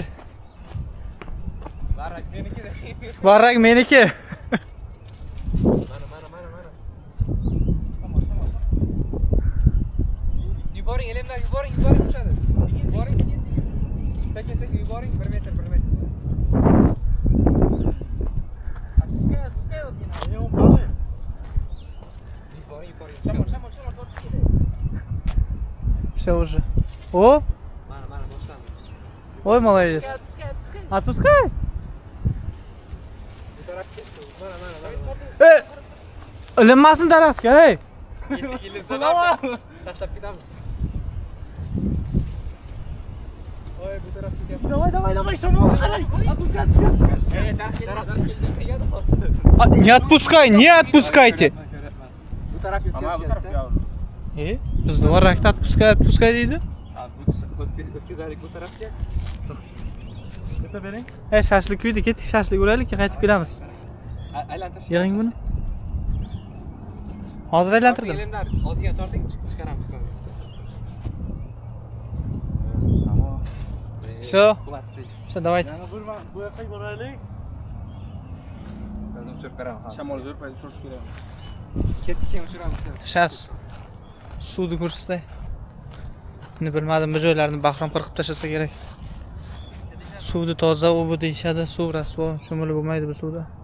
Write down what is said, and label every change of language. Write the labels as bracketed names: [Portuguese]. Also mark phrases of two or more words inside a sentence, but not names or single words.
[Uzbek] Varrag meniki. Varrag meniki. Mana. Yuboring, elimlar yuboring uchadi. Yuboring. Sekin yuboring, 1 metr. [Russian] Все уже. О! [Uzbek] Mana boshlandi. [Russian] Ой, молодец. Отпускай. [Uzbek] Ilinmasin tarafga, ey. Tashlab ketamiz. Oy, bu tarafga ketamiz. Давай, shamol qarang. [Russian] Не отпускайте. [Uzbek] Bu taraf yetkazgan. Bizni varrakda отпускай deydi. O'tkazaylik bu tarafga. Keta bering. Shashlik uyda ketdik, shashlik o'raylik, qaytib kelamiz. Aylantirish. Yig'ing buni. Hozir aylantirdim. Ozgina torting, chiqaramiz. [Russian] Все. Все, давайте. [Uzbek] Bu yoqqa boraylik. Shamol zo'r payt uchish kerak. Ketdik keyin uchiramiz. Сейчас suvni ko'rsatay. Buni bilmadim, bu joylarni bahrom qirqib tashlasa kerak. Suvni toza u bu deyishadi, suv rasvo, cho'milib bo'lmaydi bu suvda.